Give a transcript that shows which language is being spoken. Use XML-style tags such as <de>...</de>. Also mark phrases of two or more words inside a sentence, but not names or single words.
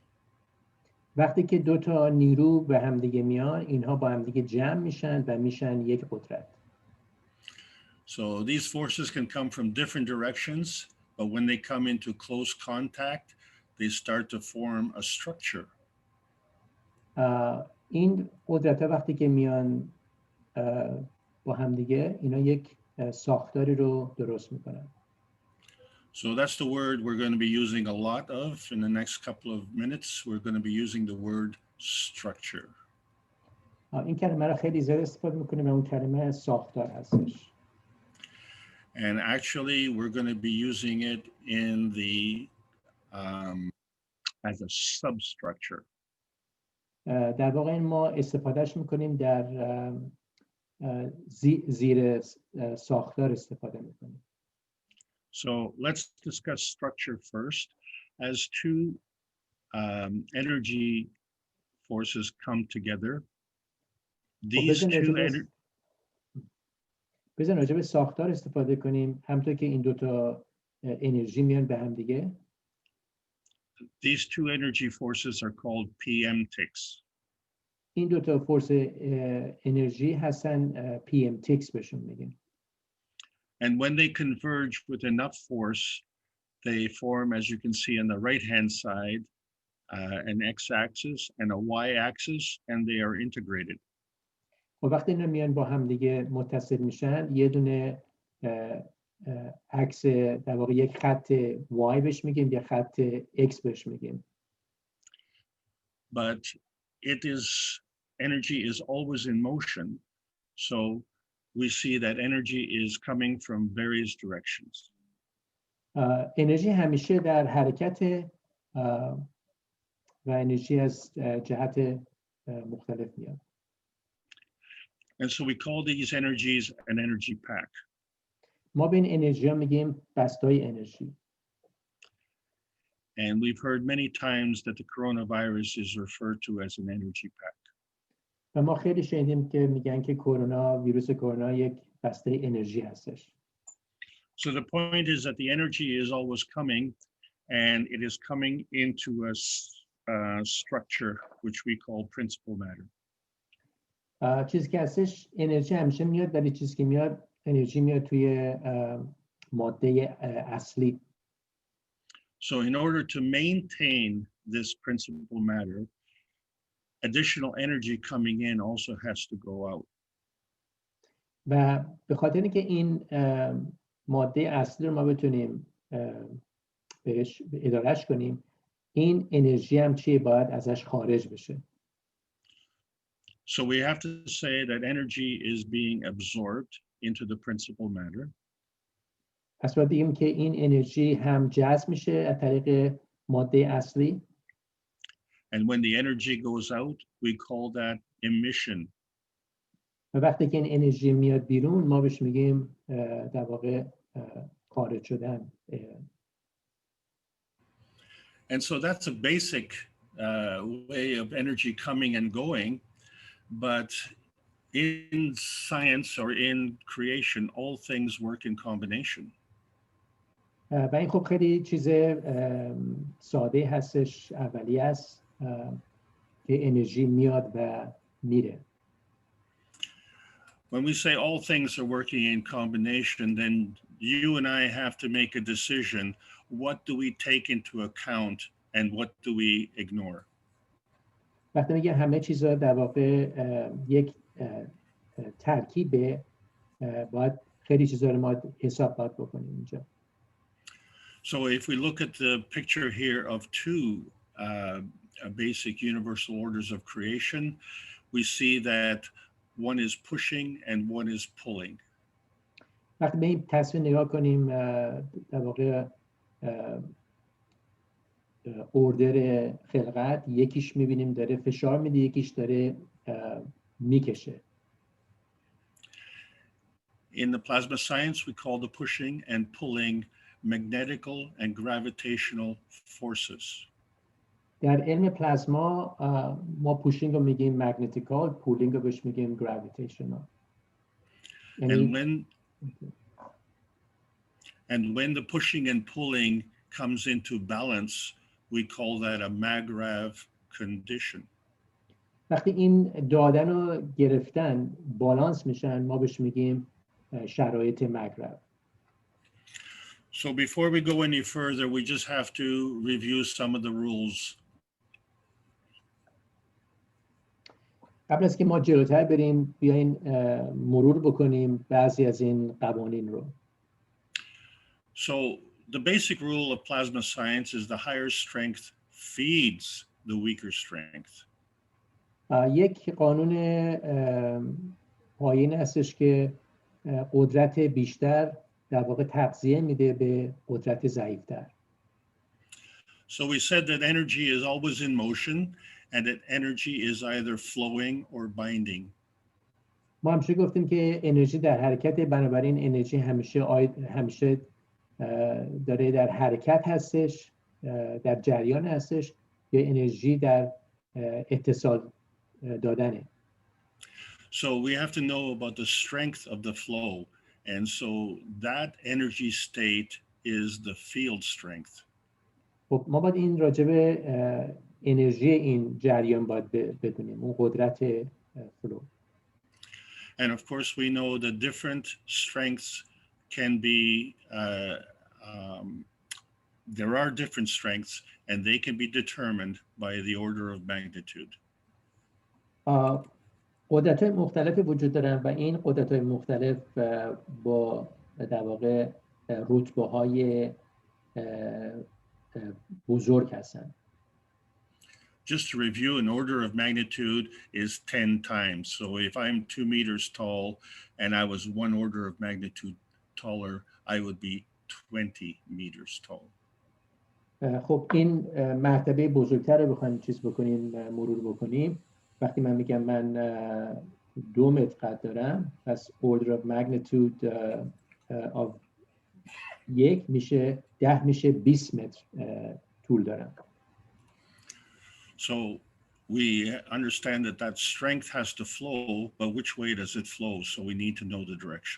<fa>وقتی که دو تا نیرو به هم دیگه میان، اینها با هم دیگه جمع میشن و میشن یک قدرت.</fa> <en>So these forces can come from different directions, but when they come into close contact, they start to form a structure.</en> <fa>این قدرت‌ها وقتی که میان با هم دیگه، اینا یک ساختاری رو درست میکنن.</fa> <en>So that's the word we're going to be using a lot of in the next couple of minutes. We're going to be using the word structure.</en> <fa>این کلمه رو خیلی زیاد استفاده میکنیم و اون کلمه ساختار هستش.</fa> <en>And actually, we're going to be using it in the as a substructure.</en> <fa>در واقع این ما استفادهش میکنیم در زیر ساختار استفاده میکنیم.</fa> <en>So let's discuss structure first. As two energy forces come together, these two energy.</en> <fa>بزن راجع به ساختار استفاده کنیم، همونطور که این دوتا انرژی میان به هم دیگه.</fa> <en>These two energy forces are called PM-TICs.</en> <fa>این دوتا فورس انرژی هستن PM-TICs بهشون میگیم.</fa> <en>And when they converge with enough force, they form, as you can see on the right-hand side, an x-axis and a y-axis, and they are integrated.</en> <fa>و وقتی اینا میان با هم دیگه متصل میشن، یه دونه عکس در واقع یک خط y بهش میگیم، یه خط x بهش میگیم.</fa> <en>But it is energy is always in motion. So we see that energy is coming from various directions.</en> <fa>انرژی همیشه در حرکت و انرژی از جهت مختلف میاد.</fa> <en>And so we call these energies an energy pack.</en> <fa>ما به این انرژی ها میگیم بستای انرژی.</fa> <en>And we've heard many times that the coronavirus is referred to as an energy pack.</en> <fa>و ما خیلی شنیدیم که میگن که ویروس کرونا یک بسته انرژی هستش.</fa> <en>So the point is that the energy is always coming, and it is coming into a structure which we call principal matter.</en> <fa>چیزی که هستش انرژی همیشه میاد، ولی چیزی که میاد انرژی میاد توی ماده اصلی.</fa> <en>So in order to maintain this principal matter, additional energy coming in also has to go out.</en> <fa>و به خاطر اینکه این ماده اصلی رو ما بتونیم بهش ادارهش کنیم، این انرژی هم چیه باید ازش خارج بشه.</fa> <en>So we have to say that energy is being absorbed into the principal matter.</en> <fa>پس باید بگیم که این انرژی هم جذب میشه از طریق ماده اصلی.</fa> <en>And when the energy goes out, we call that emission.</en> <fa>و وقتی که این انرژی میاد بیرون، ما بهش میگیم در واقع خارج شدن.</fa> <en>And so that's a basic way of energy coming and going. But in science or in creation, all things work in combination.</en> <fa>و این خب خیلی چیز ساده هستش، اولیه است که انرژی میاد و میره.</fa> <en>When we say all things are working in combination, then you and I have to make a decision. What do we take into account and what do we ignore?</en> <fa>وقتی میگه همه چیزا در واقع یک ترکیبه، باید خیلی چیزا رو ما حساب باید بکنیم اینجا.</fa> <en>So if we look at the picture here of two basic universal orders of creation, we see that one is pushing and one is pulling.</en> <fa>وقتی به این تصویر نگاه کنیم، در واقع اوردر خلقت یکیش میبینیم داره فشار میده، یکیش داره میکشه.</fa> <en>In the plasma science, we call the pushing and pulling magnetical and gravitational forces.</en> <fa>در علم پلازما ما پوشینگ رو میگیم مگنتیکال، پولینگ رو بهش میگیم گراویتیشنال.</fa> <en>And when the pushing and pulling comes into balance, we call that a MAGRAV condition.</en> <fa>وقتی این دادن رو گرفتن بالانس میشن، ما بهش میگیم شرایط مگرو.</fa> <en>So before we go any further, we just have to review some of the rules.</en> <fa>قبل از که ما جلوتر بریم، بیاین مرور بکنیم بعضی از این قوانین رو.</fa> <en>So the basic rule of plasma science is the higher strength feeds the weaker strength.</en> <fa>یک قانون پایین هستش که قدرت بیشتر در واقع تغذیه میده به قدرت ضعیفتر.</fa> <en>So we said that energy is always in motion and that energy is either flowing or binding.</en> <fa>ما همیشه گفتیم که انرژی در حرکت، بنابراین انرژی همیشه داره در حرکت هستش، در جریان هستش، یا انرژی در اتصال دادنه.</fa> <en>So we have to know about the strength of the flow, and so that energy state is the field strength.</en> <fa>خب ما باید این راجبه انرژی این جریان باید بدونیم، اون قدرت فلو.</fa> <en>And of course we know the different strengths can be there are different strengths and they can be determined by the order of magnitude.</en> <fa>قدرت‌های مختلف وجود دارن و این قدرت‌های مختلف با در واقع رتبه‌های بزرگ هستن.</fa> <en>just to review, an order of magnitude is 10 times. So if I'm 2 meters tall and I was 1 order of magnitude taller, I would be 20 meters tall.</en> <fa>خب این مرتبه بزرگتر رو بخوایم چیز بکنیم، مرور بکنیم. وقتی من میگم من 2 متر قد دارم، پس</fa> <en>order of magnitude of 1</en> <fa>میشه 10 میشه 20 متر طول دارم.</fa> <en>So we understand that that strength has to flow, but which way does it flow? So we need to know the direction.</en>